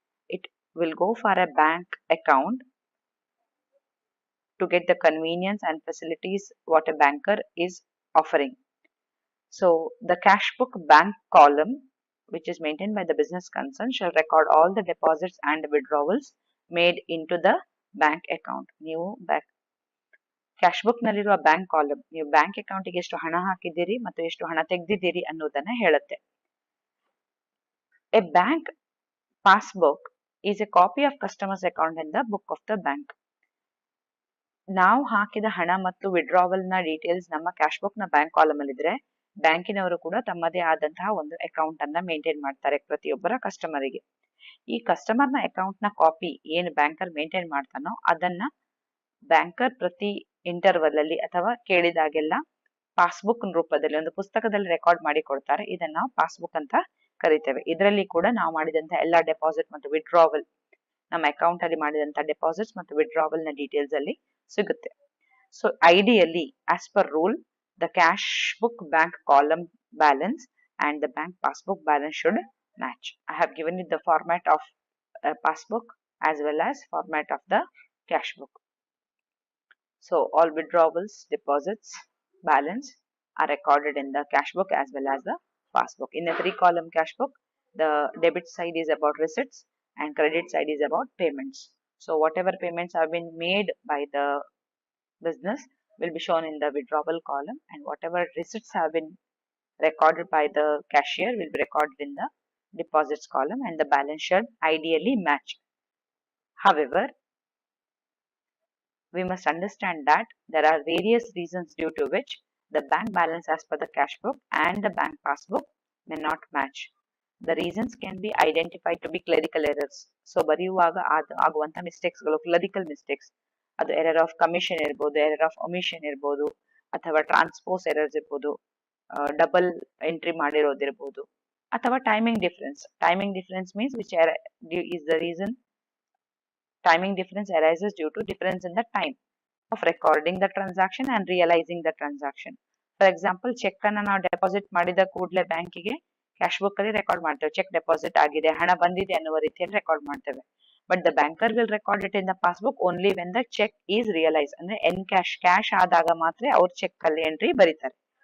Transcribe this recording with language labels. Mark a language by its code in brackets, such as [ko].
[en] It will go for a bank account to get the convenience and facilities what a banker is offering. So the cash book bank column, which is maintained by the business concern, shall record all the deposits and withdrawals made into the bank account. [kn] ನೀವು cash book ನಲ್ಲಿರುವ bank column, ನೀವು bank ಅಕೌಂಟ್ಗೆ ಎಷ್ಟು ಹಣ ಹಾಕಿದ್ದೀರಿ ಮತ್ತು ಎಷ್ಟು ಹಣ ತೆಗೆದಿದ್ದೀರಿ ಅನ್ನೋದನ್ನ ಹೇಳುತ್ತೆ. [en] A bank passbook is a copy of customer's account in the book of the bank. [kn] ನಾವು ಹಾಕಿದ ಹಣ ಮತ್ತು ವಿಡ್ರಾವಲ್ ನ ಡೀಟೇಲ್ಸ್ ನಮ್ಮ ಕ್ಯಾಶ್ ಬುಕ್ ನ ಬ್ಯಾಂಕ್ ಕಾಲಮ್ ಅಲ್ಲಿ ಇದ್ರೆ, ಬ್ಯಾಂಕಿನವರು ಕೂಡ ತಮ್ಮದೇ ಆದಂತಹ ಒಂದು ಅಕೌಂಟ್ ಅನ್ನ ಮೇಂಟೈನ್ ಮಾಡ್ತಾರೆ ಪ್ರತಿಯೊಬ್ಬರ ಕಸ್ಟಮರಿಗೆ. ಈ ಕಸ್ಟಮರ್ ನ ಅಕೌಂಟ್ ನ ಕಾಪಿ ಏನು ಬ್ಯಾಂಕರ್ ಮೇಂಟೈನ್ ಮಾಡ್ತಾನೋ ಅದನ್ನ ಬ್ಯಾಂಕರ್ ಪ್ರತಿ ಇಂಟರ್ವಲ್ ಅಲ್ಲಿ ಅಥವಾ ಕೇಳಿದಾಗೆಲ್ಲ ಪಾಸ್ಬುಕ್ ರೂಪದಲ್ಲಿ ಒಂದು ಪುಸ್ತಕದಲ್ಲಿ ರೆಕಾರ್ಡ್ ಮಾಡಿ ಕೊಡ್ತಾರೆ. ಇದನ್ನ ನಾವು ಪಾಸ್ಬುಕ್ ಅಂತ ಕರಿತೇವೆ. ಇದರಲ್ಲಿ ಕೂಡ ನಾವು ಮಾಡಿದಂತ ಎಲ್ಲ ಡೆಪಾಸಿಟ್ ಮತ್ತು ವಿಡ್ರಾವಲ್, ನಮ್ಮ ಅಕೌಂಟ್ ಅಲ್ಲಿ ಮಾಡಿದಂತ ಡೆಪಾಸಿಟ್ಸ್ ಮತ್ತು ವಿಡ್ರಾವಲ್ ನ ಡೀಟೇಲ್ಸ್ ಅಲ್ಲಿ ಸಿಗುತ್ತೆ. [en] So ideally as per rule the cash book bank column balance and the bank passbook balance should match. I have given you the format of a passbook as well as format of the cash book. So all withdrawals, deposits, balance are recorded in the cash book as well as the passbook. In a 3-column cash book, the debit side is about receipts and credit side is about payments. So whatever payments have been made by the business will be shown in the withdrawal column, and whatever receipts have been recorded by the cashier will be recorded in the deposits column, and the balance should ideally match. However, we must understand that there are various reasons due to which the bank balance as per the cash book and the bank passbook may not match. The reasons can be identified to be clerical errors. [kn] So ಬರೆಯುವಾಗ ಆಗುವಂತ mistakes ಗಳು clerical mistakes, ಅದು error of commission ಇರ್ಬೋದು, error of omission ಇರ್ಬೋದು, ಅಥವಾ transpose errors ಇರ್ಬೋದು, double entry ಮಾಡಿರೋದಿರ್ಬೋದು, ಅಥವಾ timing difference. [en] Timing difference means which is the reason timing difference arises due to difference in the time of recording the transaction and realizing the transaction. For example, [kn] check ಅನ್ನ ನಾವು deposit ಮಾಡಿದ ಕೂಡಲೇ ಬ್ಯಾಂಕಿಗೆ cash book ಅಲ್ಲಿ record ಮಾಡ್ತೇವೆ, check deposit ಆಗಿದೆ, ಹಣ ಬಂದಿದೆ ಅನ್ನುವ ರೀತಿಯಲ್ಲಿ ರೆಕಾರ್ಡ್ ಮಾಡ್ತೇವೆ. [en] but the banker will record it in the passbook only when the cheque is realise, [kn] ಅಂದ್ರೆ ಎನ್ ಕ್ಯಾಶ್ ಆದಾಗ ಮಾತ್ರ ಅವ್ರ ಚೆಕ್ ಅಲ್ಲಿ ಎಂಟ್ರಿ ಬರೀತಾರೆ.